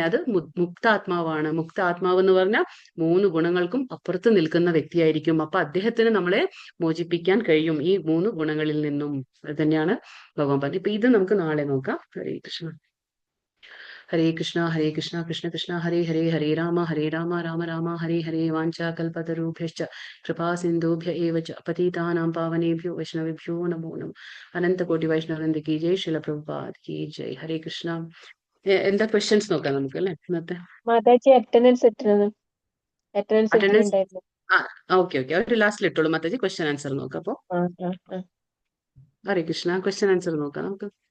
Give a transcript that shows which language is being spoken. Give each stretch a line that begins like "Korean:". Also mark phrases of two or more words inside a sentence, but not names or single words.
Malayalam: അത് മുക്താത്മാവാണ്. മുക്താത്മാവ് എന്ന് പറഞ്ഞാൽ 3 ഗുണങ്ങൾക്കും അപ്പുറത്ത് നിൽക്കുന്ന വ്യക്തിയായിരിക്കും. അപ്പൊ അദ്ദേഹത്തിന് നമ്മളെ മോചിപ്പിക്കാൻ കഴിയും ഈ 3 ഗുണങ്ങളിൽ നിന്നും. അത് തന്നെയാണ് ഭഗവാൻ പറഞ്ഞത്. ഇപ്പൊ ഇത് നമുക്ക് നാളെ നോക്കാം.
Sanskrit: ഹരേ കൃഷ്ണ. ഹരേ കൃഷ്ണ കൃഷ്ണ കൃഷ്ണ ഹരേ ഹരേ, ഹരേ രാമ രാമ രാമ ഹരേ ഹരേ. വാഞ്ചാകൽപതരുഭ്യശ്ച കൃപാ സിന്ധുഭ്യ ഏവ ച പതിതാനാം പാവനേഭ്യോ വൈഷ്ണവേഭ്യോ നമോ നമഃ.
Hindi: अनंतकोटि वैष्णववृंद की जय। शील प्रभुपाद की जय.
Sanskrit: ഹരേ കൃഷ്ണ.
Malayalam: എന്താ ക്വസ്റ്റ്യൻസ് നോക്കാം നമുക്ക് അല്ലെ ഇന്നത്തെ? മാതാജി അറ്റൻഡൻസ് അറ്റൻഡൻസ് ഉണ്ടായിരുന്നു. ഓക്കെ ഒരു ലാസ്റ്റിൽ ഇട്ടോളൂ മാതാജി.
English: question answer
Malayalam: നോക്കാം. അപ്പൊ
Sanskrit: ഹരേ കൃഷ്ണ.
English: question answer
Malayalam: നോക്കാം നമുക്ക്.